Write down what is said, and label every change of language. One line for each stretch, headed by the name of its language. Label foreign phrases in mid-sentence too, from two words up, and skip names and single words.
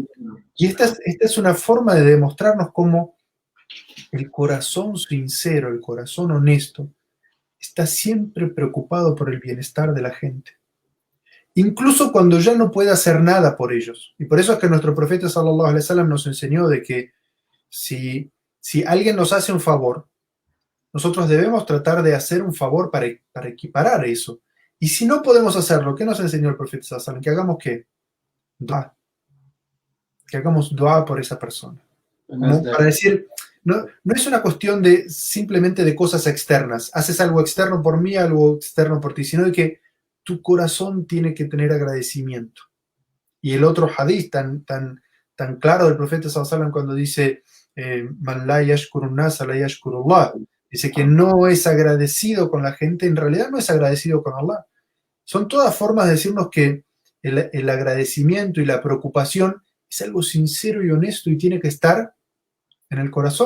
Spanish: Y esta es una forma de demostrarnos cómo el corazón sincero, el corazón honesto, está siempre preocupado por el bienestar de la gente. Incluso cuando ya no puede hacer nada por ellos. Y por eso es que nuestro profeta
Arabic: صلى الله عليه وسلم
Spanish: nos enseñó de que si alguien nos hace un favor, nosotros debemos tratar de hacer un favor para equiparar eso. Y si no podemos hacerlo, ¿qué nos enseñó el profeta
Arabic: صلى الله عليه وسلم?
Spanish: Que hagamos ¿qué? Dua. Que hagamos dua por esa persona. Como para decir, no es una cuestión de simplemente de cosas externas. Haces algo externo por mí, algo externo por ti, sino de que tu corazón tiene que tener agradecimiento. Y el otro hadith tan claro del profeta
Arabic: صلى الله عليه وسلم
Spanish: cuando dice
Arabic: من لا يشكر الناس لا يشكر الله,
Spanish: dice que no es agradecido con la gente, en realidad no es agradecido con Allah. Son todas formas de decirnos que el agradecimiento y la preocupación es algo sincero y honesto y tiene que estar en el corazón.